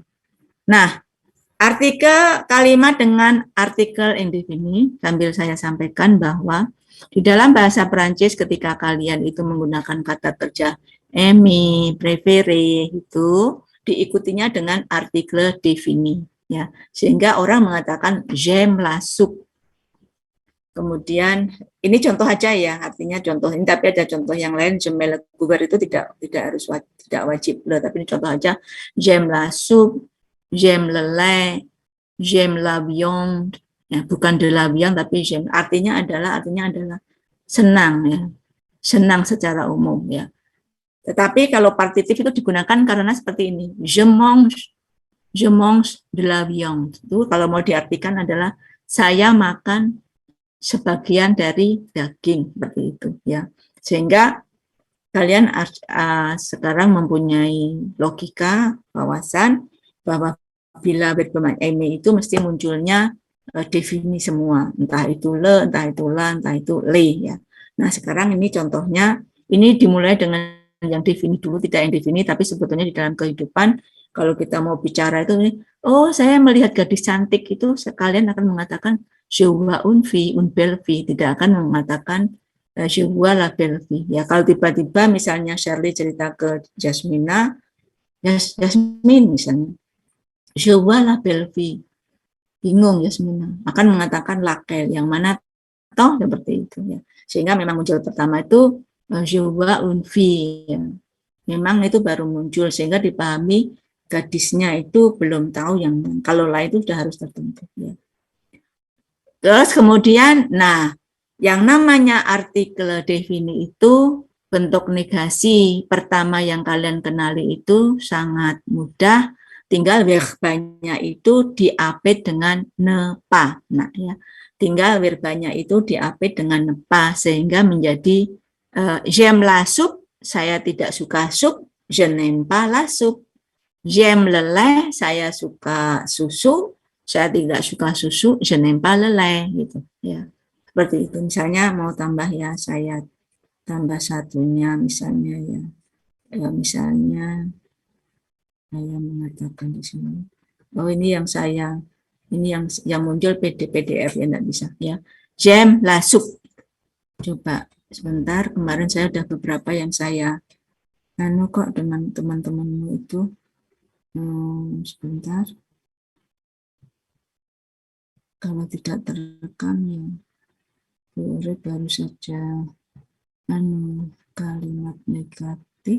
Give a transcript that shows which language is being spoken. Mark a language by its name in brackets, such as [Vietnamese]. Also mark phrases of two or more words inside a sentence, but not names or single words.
[Indonesian] Nah, artikel kalimat dengan artikel indefini, sambil saya sampaikan bahwa di dalam bahasa Perancis ketika kalian itu menggunakan kata kerja [French] aimer, préférer [Indonesian] itu diikutinya dengan artikel defini ya. Sehingga orang mengatakan [French] j'aime la soupe. [Indonesian] Kemudian ini contoh aja ya, artinya contoh ini, tapi ada contoh yang lain. [French] J'aime le couvert [Indonesian] itu tidak harus tidak wajib loh, tapi ini contoh aja. [French] J'aime la soupe, j'aime le lait, j'aime la viande, [Indonesian] ya bukan [French] de la viande [Indonesian] tapi j'aime, artinya adalah senang ya, senang secara umum ya. Tetapi kalau partitif itu digunakan karena seperti ini, [French] je mange de la viande. [Indonesian] Itu kalau mau diartikan adalah saya makan sebagian dari daging, seperti itu ya. Sehingga kalian sekarang mempunyai logika, wawasan bahwa bila verb aimer itu mesti munculnya defini semua, entah itu le, entah itu la, entah itu le ya. Nah sekarang ini contohnya, ini dimulai dengan yang defini dulu, tidak yang defini, tapi sebetulnya di dalam kehidupan kalau kita mau bicara itu, oh saya melihat gadis cantik itu, kalian akan mengatakan [French] je vois une fille, une belle fille, [Indonesian] tidak akan mengatakan [French] je vois la belle fille. [Indonesian] Ya kalau tiba-tiba misalnya Shirley cerita ke Jasmina, Jasmine misalnya, [French] je vois la belle fille. [Indonesian] Bingung Yasmina, akan mengatakan lakel, yang mana toh seperti itu ya. Sehingga memang muncul pertama itu [French] je vois une fille. [Indonesian] Ya. Memang itu baru muncul sehingga dipahami gadisnya itu belum tahu yang kalau lah itu sudah harus tertentu ya. Terus kemudian, nah, yang namanya artikel defini itu bentuk negasi pertama yang kalian kenali itu sangat mudah, tinggal verbanya itu diapit dengan [French] ne pas. [Indonesian] Nah, ya, tinggal verbanya itu diapit dengan [French] ne pas [Indonesian] sehingga menjadi [French] j'aime la soupe, [Indonesian] saya tidak suka sup, [French] je n'aime pas la soupe. J'aime le lait, [Indonesian] saya suka susu, saya tidak suka susu, [French] je n'aime pas le lait, [Indonesian] gitu ya. Seperti itu. Misalnya mau tambah ya, saya tambah satunya misalnya ya. Misalnya saya mengatakan di sini. Oh, ini yang saya yang muncul PDF ya, enggak bisa ya. [French] J'aime la soupe. [Indonesian] Coba sebentar, kemarin saya ada beberapa yang saya kok dengan teman-temanmu itu. Sebentar. Kalau tidak terekam ya Urip baru saja kalimat negatif.